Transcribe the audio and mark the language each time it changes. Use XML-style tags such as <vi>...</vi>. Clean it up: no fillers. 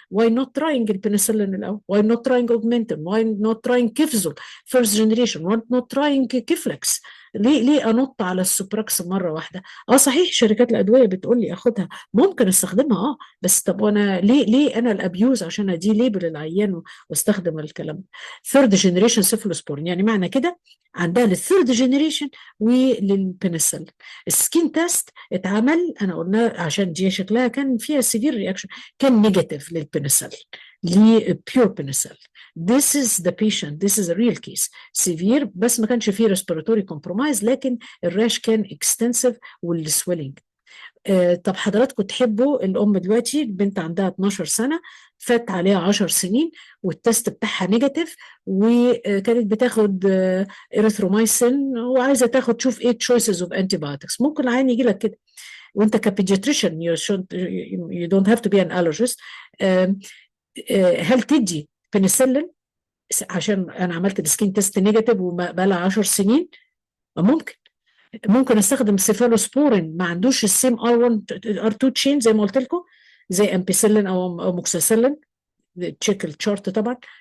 <en>Why not trying</en> <ar>البنسلين الاول؟ Why not trying augmentin؟ Why not trying كيفزول first generation؟ Why not trying كيفلكس؟ ليه انط على السوبراكس مره واحده؟ صحيح شركات الادويه بتقول لي اخدها، ممكن استخدمها بس طب وانا ليه انا الابيوز عشان ادي ليبل العيان واستخدم الكلام ده؟ ثيرد جنريشن سيفلوسبورين، يعني معنى كده عندها للثيرد جنريشن وللبنسلين. السكين تيست اتعمل، انا قلنا عشان دي شكلها كان فيها سيفير رياكشن، كان نيجاتيف للبنسلين، لبيور بنسلين.</ar> <en>This is the patient, this is a real case.</en> <ar>severe بس ما كانش فيه respiratory compromise، لكن الراش كان extensive والسويلنج. طب حضراتكم تحبوا الام دلوقتي البنت عندها 12 سنه، فات عليها 10 سنين والتست بتاعها نيجاتيف، وكانت بتاخد اريثرومايسين وعايزه تاخد تشوف ايه تشويسز اوف انتي بايوتكس. ممكن العين يجي لك كده وانت كبيدياتريشن</ar> <en>you don't have to be an allergist.</en> <ar>هل تدي بنسلين عشان انا عملت السكين تيست نيجاتيف وبقى لها 10 سنين؟ ممكن استخدم سيفالوسبورين ما عندوش السيم ار 1 ار 2 تشين زي ما قلت لكم، زي امبيسيلين او موكسيسيلين. تشيك الشارت طبعا.</ar>